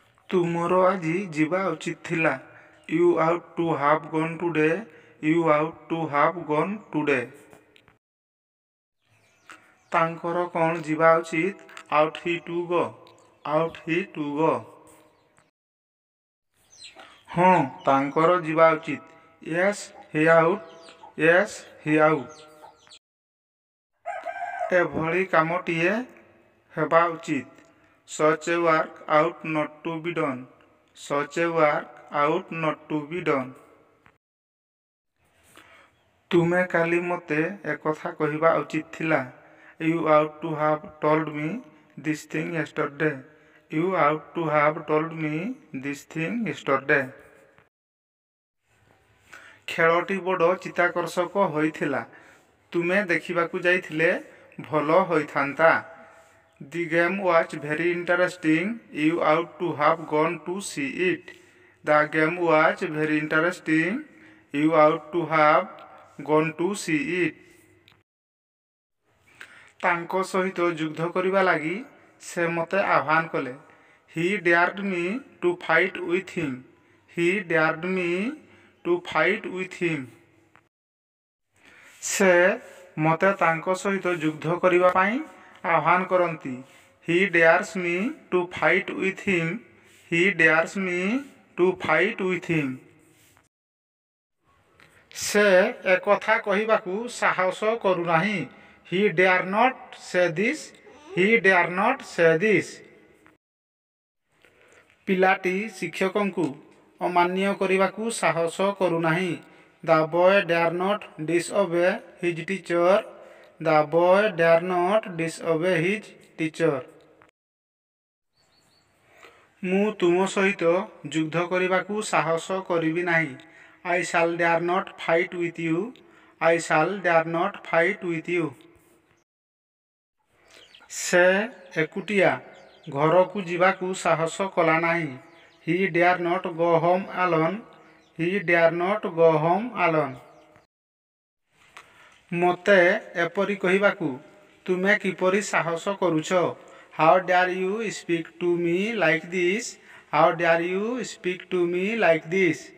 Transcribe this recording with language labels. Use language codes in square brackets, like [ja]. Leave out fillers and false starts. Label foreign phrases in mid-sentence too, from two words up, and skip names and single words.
[or] ତୁମର ଆଜି ଯିବା ଉଚିତ ଥିଲା। [en] You ought to have gone today. You ought to have gone today. [or] ତାଙ୍କର କ'ଣ ଯିବା ଉଚିତ? [en] Ought he to go? Ought he to go? [or] ହଁ, ତାଙ୍କର ଯିବା ଉଚିତ। [en] Yes, he ought. Yes, he ought. [or] ଏଭଳି କାମଟିଏ ହେବା ଉଚିତ। [en] Such a work ought not to be done. Such a work ought not to be done. [or] ତୁମେ କାଲି ମୋତେ ଏକଥା କହିବା ଉଚିତ ଥିଲା। [en] You ought to have told me this thing yesterday. You ought to have told me this thing yesterday. [or] ଖେଳଟି ବଡ଼ ଚିତ୍ତାକର୍ଷକ ହୋଇଥିଲା। ତୁମେ ଦେଖିବାକୁ ଯାଇଥିଲେ ଭଲ ହୋଇଥାନ୍ତା। [en] The game was very interesting. You ought to have gone to see it. The game was very interesting. You ought to have gone to see it. [or] ତାଙ୍କ ସହିତ ଯୁଦ୍ଧ କରିବା ଲାଗି ସେ ମୋତେ ଆହ୍ୱାନ କଲେ। [en] He dared me to fight with him. He dared me to fight with him. [or] ସେ ମୋତେ ତାଙ୍କ ସହିତ ଯୁଦ୍ଧ କରିବା ପାଇଁ ଆହ୍ୱାନ କରନ୍ତି। [en] He dares me to fight with him. He dares me to fight with him. [or] ସେ ଏକଥା କହିବାକୁ ସାହସ କରୁନାହିଁ। [en] He dare not say this. He dare not say this. [or] ପିଲାଟି ଶିକ୍ଷକଙ୍କୁ ଅମାନ୍ୟ କରିବାକୁ ସାହସ କରୁନାହିଁ। [en] The boy dare not disobey his teacher. The boy dare not disobey his teacher. [or] ମୁଁ ତୁମ ସହିତ ଯୁଦ୍ଧ କରିବାକୁ ସାହସ କରିବି ନାହିଁ। [en] I shall dare not fight with you. I shall dare not fight with you. [or] ସେ ଏକୁଟିଆ ଘରକୁ ଯିବାକୁ ସାହସ କଲା ନାହିଁ। [en] He dare not go home alone. He dare not go home alone. [or] ମୋତେ ଏପରି କହିବାକୁ ତୁମେ କିପରି ସାହସ କରୁଛ? [en] How dare you speak to me like this? How dare you speak to me like this?